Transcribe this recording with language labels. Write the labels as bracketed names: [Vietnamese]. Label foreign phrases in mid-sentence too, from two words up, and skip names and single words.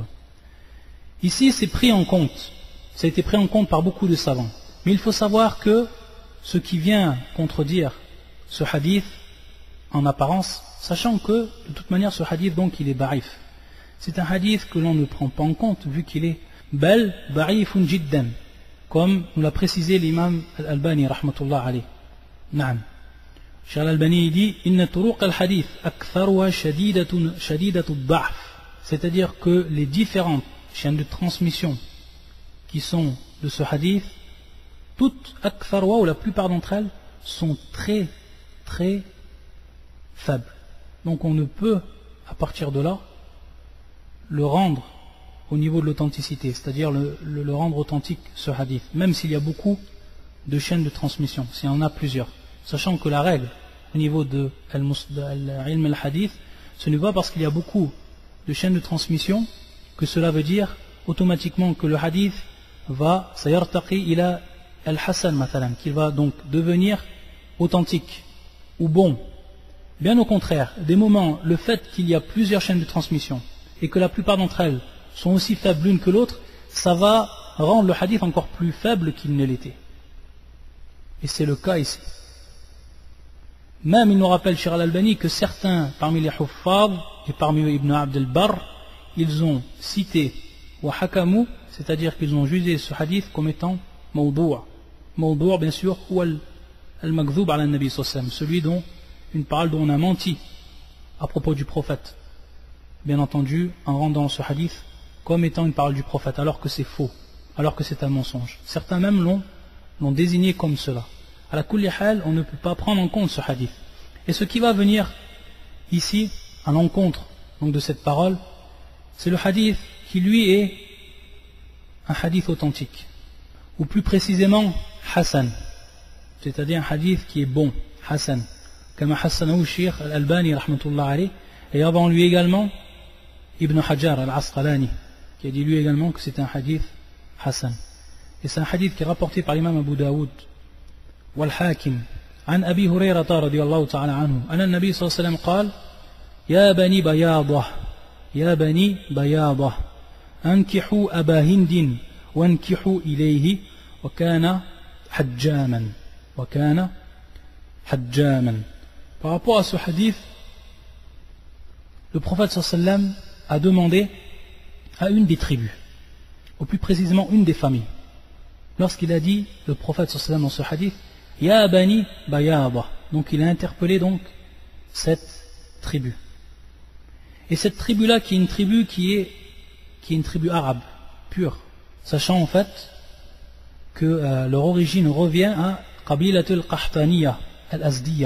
[French] Ici c'est pris en compte, ça a été pris en compte par beaucoup de savants, mais il faut savoir que ce qui vient contredire ce hadith en apparence, sachant que de toute manière ce hadith donc il est da'if, c'est un hadith que l'on ne prend pas en compte vu qu'il est [Arabic] بل ضعيف جدا, [French] comme nous l'a précisé l'imam al-Albani [Arabic] رحمة الله عليه. Naam. Cheikh al-Albani dit إن طرق الحديث أكثرها شديدة الضعف, [French] c'est-à-dire que les différentes chaînes de transmission qui sont de ce hadith, toutes aktharuha, ou la plupart d'entre elles, sont très très faibles. Donc on ne peut à partir de là le rendre au niveau de l'authenticité, c'est-à-dire le rendre authentique, ce hadith, même s'il y a beaucoup de chaînes de transmission, s'il y en a plusieurs, sachant que la règle au niveau de l' [Arabic] علم الحديث, [French] ce n'est pas parce qu'il y a beaucoup de chaînes de transmission que cela veut dire automatiquement que le hadith va [Arabic] سيرتقي إلى الحسن مثلا, [French] qu'il va donc devenir authentique ou bon. Bien au contraire, des moments, le fait qu'il y a plusieurs chaînes de transmission et que la plupart d'entre elles sont aussi faibles l'une que l'autre, ça va rendre le hadith encore plus faible qu'il ne l'était. Et c'est le cas ici. Même il nous rappelle Cheikh al-Albani que certains parmi les huffaz et parmi eux Ibn Abd al-Barr, ils ont cité [Arabic] وحكموا, [French] c'est-à-dire qu'ils ont jugé ce hadith comme étant mawdou'. Mawdou' bien sûr, ou [Arabic] المكذوب على النبي صلى الله عليه وسلم, [French] celui dont une parole dont on a menti à propos du prophète, bien entendu en rendant ce hadith comme étant une parole du prophète, alors que c'est faux, alors que c'est un mensonge. Certains même l'ont désigné comme cela. [Arabic] على كل حال, [French] on ne peut pas prendre en compte ce hadith. Et ce qui va venir ici à l'encontre donc de cette parole, c'est le hadith qui lui est un hadith authentique, ou plus précisément Hassan, c'est-à-dire un hadith qui est bon, Hassan, comme Hassanahu Sheikh al-Albani [Arabic] رحمة الله عليه, [French] et avant lui également Ibn Hajar al-Asqalani, qui a dit lui également que c'est un hadith Hassan. Et c'est un hadith qui est rapporté par l'imam Abu Daoud wal-Hakim [Arabic] عن أبي هريرة رضي الله تعالى عنه أن النبي صلى الله عليه وسلم قال يا بني بياضة يا بني بياضة أنكحوا أبا هند وانكحوا إليه وكان حجاما [French] Par rapport à ce hadith, le prophète [Arabic] صلى الله عليه وسلم [French] a demandé à une des tribus, ou plus précisément une des familles, lorsqu'il a dit, le prophète [Arabic] صلى الله عليه وسلم [French] dans ce hadith, [Arabic] يا بني بياضة, [French] donc il a interpellé donc cette tribu. Et cette tribu-là qui est une tribu qui est une tribu arabe, pure, sachant en fait que leur origine revient à [Arabic] القبيلة القحطانية الأزدية.